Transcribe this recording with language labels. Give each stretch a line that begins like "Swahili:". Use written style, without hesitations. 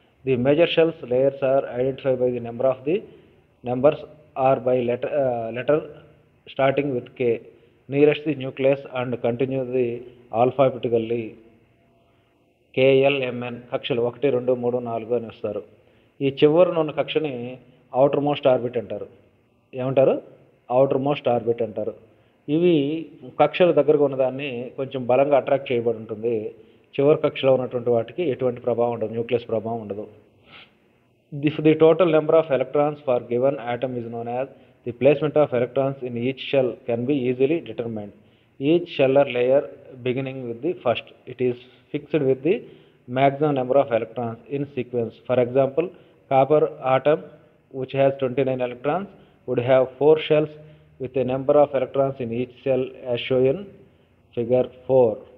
English: The major shells layers are identified by the number of the numbers or by letter starting with K nearest the nucleus and continue the alphabetically.
Telugu: KLMN కక్షలు 1, 2, 3, 4 అని వస్తారు. ఈ చివరన ఉన్న కక్షని outer most orbit అంటారు. ఏమంటారు? Outer most orbit అంటారు. ఇవి కక్షల దగ్గరగా ఉన్నదాన్ని కొంచెం బలంగా అట్రాక్ట్ చేయబడి ఉంటుంది. చివరి కక్షలో ఉన్నటువంటి వాటికి ఎటువంటి ప్రభావం ఉండదు, న్యూక్లియస్ ప్రభావం ఉండదు.
English: The total number of electrons for given atom is known as the placement of electrons in each shell can be easily determined. Each shell or layer beginning with the first it is fixed with the maximum number of electrons in sequence. For example, copper atom which has 29 electrons would have 4 shells with a number of electrons in each cell as shown in figure 4.